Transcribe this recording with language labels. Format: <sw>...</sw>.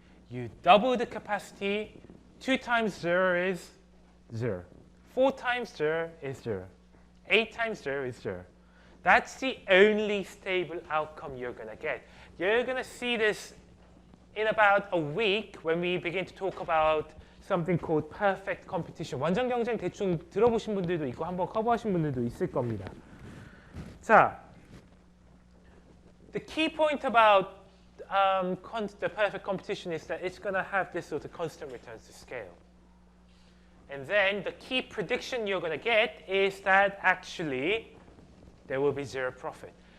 <en>You double the capacity, 2 times 0 is 0. 4 times 0 is 0. 8 times 0 is 0. That's the only stable outcome you're going to get. You're going to see this in about a week when we begin to talk about something called perfect competition.</en> <ko>완전 경쟁 대충 들어보신 분들도 있고 한번 커버하신 분들도 있을 겁니다.</ko> <en>자, the key point about the perfect competition is that it's going to have this sort of constant returns to scale. And then the key prediction you're going to get is that actually there will be zero profit.</en>